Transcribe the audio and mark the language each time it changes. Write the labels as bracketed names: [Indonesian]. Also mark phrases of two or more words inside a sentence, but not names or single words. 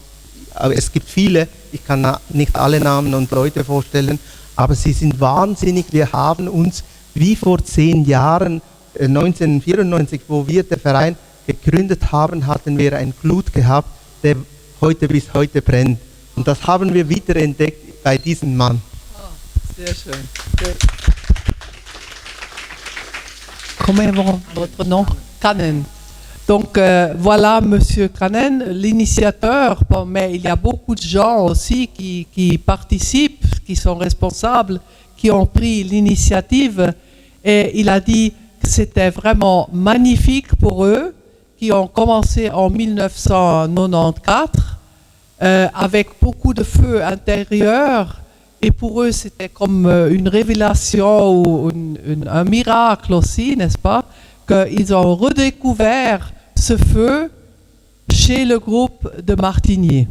[German] Es gibt viele, ich kann nicht alle Namen und Leute vorstellen, aber sie sind wahnsinnig. Wir haben uns wie vor 10 Jahren, 1994, wo wir den Verein gegründet haben, hatten wir einen Glut gehabt, der bis heute brennt. Und das haben wir wieder entdeckt bei diesem Mann. Oh, sehr schön. [French] Comment est votre nom? Kanen. Donc voilà Monsieur Kanen, l'initiateur, mais il y a beaucoup de gens aussi qui participent, qui sont responsables, qui ont pris l'initiative et il a dit que c'était vraiment magnifique pour eux, qui ont commencé en 1994 avec beaucoup de feu intérieur et pour eux c'était comme une révélation ou un miracle aussi, n'est-ce pas, qu'ils ont redécouvert ce feu chez le groupe de Martinier.